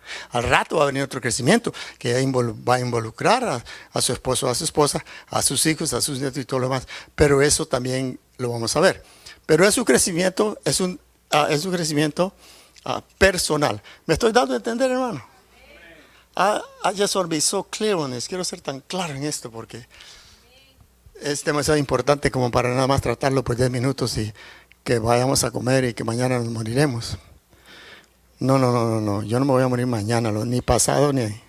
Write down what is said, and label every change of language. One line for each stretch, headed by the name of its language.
Spanish: Al rato va a venir otro crecimiento que va a involucrar a su esposo, a su esposa, a sus hijos, a sus nietos y todo lo demás. Pero eso también lo vamos a ver. Pero es un crecimiento, es un crecimiento personal. ¿Me estoy dando a entender, hermano?
English: I just want to be so clear on this.
Spanish: Quiero ser tan claro en esto porque es demasiado importante como para nada más tratarlo por 10 minutos y que vayamos a comer y que mañana nos moriremos. No. Yo no me voy a morir mañana, ni pasado, ni...